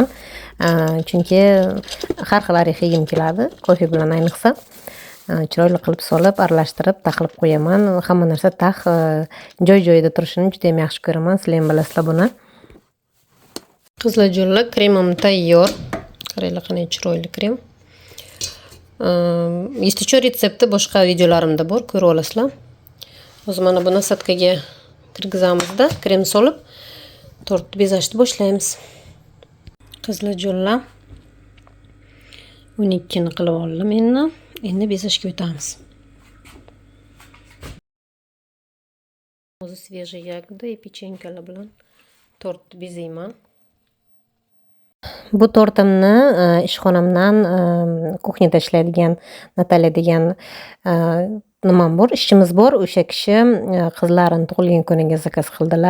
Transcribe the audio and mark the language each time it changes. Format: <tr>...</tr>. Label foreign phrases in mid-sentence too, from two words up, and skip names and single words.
<uz>Chunki har xil orex yegim keladi, kofe bilan ayniqsa. Chiroyli qilib solib, aralashtirib, taxlib qo'yaman. Hamma narsa joy-joyida turishini juda ham yaxshi ko'raman. Sizlar ham bilasizlar buni. Qizlarjonlar, kremim tayyor. Qaranglar, qanday chiroyli krem.</uz> <ru>Если что,</ru> <uz>retsepti boshqa videolarimda bor, ko'rib olasizlar. Hozir mana bu nasatkaga kirgizamizda, krem solib, tortni bezashni boshlaymiz. Qizlarjonlar, 12 ni qilib oldim endi. Endi bezashga o'tamiz. Hozir</uz> <ru>свежий ягода и</ru> <uz>pechenkalar bilan tortni bezayman. Bu tortimni ishxonamdan kuxnyada ishlaydigan Natalya degan nimam bor, ishchimiz bor. O'sha kishi qizlarini tug'ilgan kuniga zakaz qildilar.</uz>